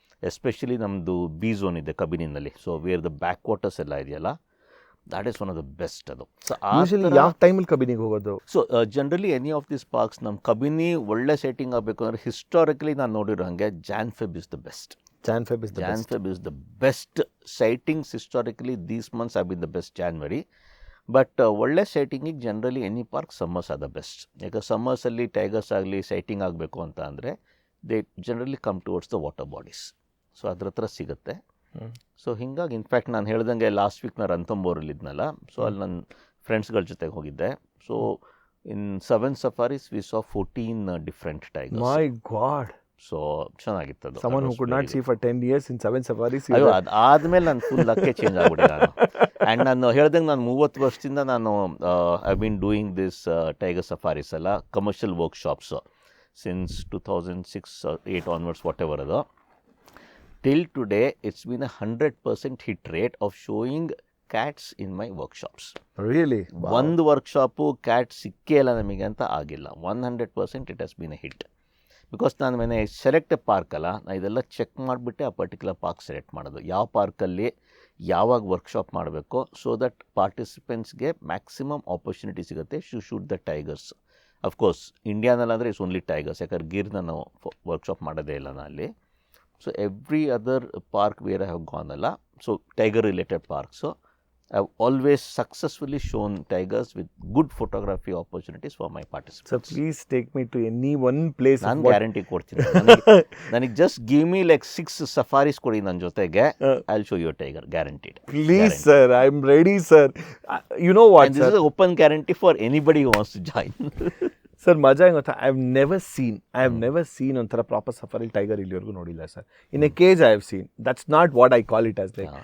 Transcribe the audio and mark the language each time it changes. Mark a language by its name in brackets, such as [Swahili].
[English] especially [Kannada] ನಮ್ಮದು B zone ಇದೆ ಕಬಿನಿನಲ್ಲಿ. [English] so where the backwaters [Kannada] ಎಲ್ಲ ಇದೆಯಲ್ಲ, [English] That is one of the best ಅದು. So [Kannada] ಯಾವ ಟೈಮಲ್ಲಿ ಕಬಿನಿಗೆ ಹೋಗೋದು? [English] so generally any of this parks, [Kannada] ನಮ್ಮ ಕಬಿನಿ ಒಳ್ಳೆ ಸೈಟಿಂಗ್ ಆಗಬೇಕು ಅಂದರೆ ಹಿಸ್ಟಾರಿಕಲಿ ನಾನು ನೋಡಿರೋ ಹಾಗೆ [English] Jan-Feb is the best. Jan-Feb is the best sightings historically. These months have been the best, January. But [Kannada] ಒಳ್ಳೆ ಸೈಟಿಂಗಿಗೆ [English] Generally any park summers are the best. [Kannada] ಯಾಕೆ ಸಮ್ಮರ್ಸಲ್ಲಿ tigers ಆಗಲಿ ಸೈಟಿಂಗ್ ಆಗಬೇಕು ಅಂತ ಅಂದರೆ [English] They generally come towards the water bodies. [Kannada] So ಅದ್ರ ಹತ್ರ ಸಿಗುತ್ತೆ. So ಹಿಂಗಾಗಿ ಇನ್ಫ್ಯಾಕ್ಟ್ ನಾನು ಹೇಳ್ದಂಗೆ ಲಾಸ್ಟ್ ವೀಕ್ ನಾನು ರಂತಂಬೋರಲ್ಲಿದ್ನಲ್ಲ, ಸೊ ಅಲ್ಲಿ ನನ್ನ ಫ್ರೆಂಡ್ಸ್ಗಳ ಜೊತೆಗೆ ಹೋಗಿದ್ದೆ. [English] So in 7 safaris we saw 14 different tigers. My God. [Kannada] So ಚೆನ್ನಾಗಿತ್ತು [English] Someone who could not see for 10 years in 7 safaris. [Kannada] ಅಯ್ಯೋ ಅದಾದ್ಮೇಲೆ ನಾನು ಫುಲ್ ಲಕ್ಕೆ ಚೇಂಜ್ ಆಗ್ಬಿಟ್ಟೆ ನಾನು. ಆ್ಯಂಡ್ ನಾನು ಹೇಳ್ದಂಗೆ ನಾನು 30 ವರ್ಷದಿಂದ ನಾನು [English] I been doing this tiger safaris [Kannada] ಎಲ್ಲ commercial workshops since 2006-8 onwards what ever ಅದು. [English] Till today it's been 100% hit rate of showing cats in my workshops. Really? [Kannada] ಒಂದು ವರ್ಕ್ಶಾಪು ಕ್ಯಾಟ್ ಸಿಕ್ಕೇ ಇಲ್ಲ ನಮಗೆ ಅಂತ ಆಗಿಲ್ಲ. 100% [English] It has been a hit. [Kannada] Because ನಾನು ಮನೆ ಸೆಲೆಕ್ಟ್ ಪಾರ್ಕ್ ಅಲ್ಲ, ನಾನು ಇದೆಲ್ಲ ಚೆಕ್ ಮಾಡಿಬಿಟ್ಟೆ ಆ ಪರ್ಟಿಕ್ಯುಲರ್ ಪಾರ್ಕ್ ಸೆಲೆಕ್ಟ್ ಮಾಡೋದು. ಯಾವ ಪಾರ್ಕಲ್ಲಿ ಯಾವಾಗ ವರ್ಕ್ಶಾಪ್ ಮಾಡಬೇಕು, ಸೊ ದಟ್ ಪಾರ್ಟಿಸಿಪೆಂಟ್ಸ್ಗೆ ಮ್ಯಾಕ್ಸಿಮಮ್ ಆಪರ್ಚುನಿಟಿ ಸಿಗುತ್ತೆ [English] To shoot the tigers. [Kannada] Of course ಇಂಡಿಯಾನಲ್ಲಾದರೆ [English] it's only tigers, [Kannada] ಯಾಕಂದ್ರೆ ಗಿರ್ನ ನಾವು ವರ್ಕ್ಶಾಪ್ ಮಾಡೋದೇ ಇಲ್ಲ ನಾನು ಅಲ್ಲಿ. [English] So every other park where I have gone ಅಲ್ಲ, so tiger related parks I've always successfully shown tigers with good photography opportunities for my participants. So please take me to any one place. [Kannada] ನಾನು guarantee ಕೊಡ್ತೀನಿ. [English] ನನಗೆ just give me like 6 safaris [Kannada] ಕೊಡಿ ನನ್ನ ಜೊತೆಗೆ, [English] I will show you tiger, guaranteed. Please sir, I'm ready sir. You know what, and this sir? is an open guarantee for anybody who wants to join. Sir [Kannada] ಮಜಾ ಹೆಂಗೆ ಗೊತ್ತಾ, [English] I have never seen ಒಂಥರ proper safari tiger [Kannada] ಇಲ್ಲಿವರೆಗೂ ನೋಡಿಲ್ಲ [English] Sir. In a cage I have seen, that's not what I call it as like.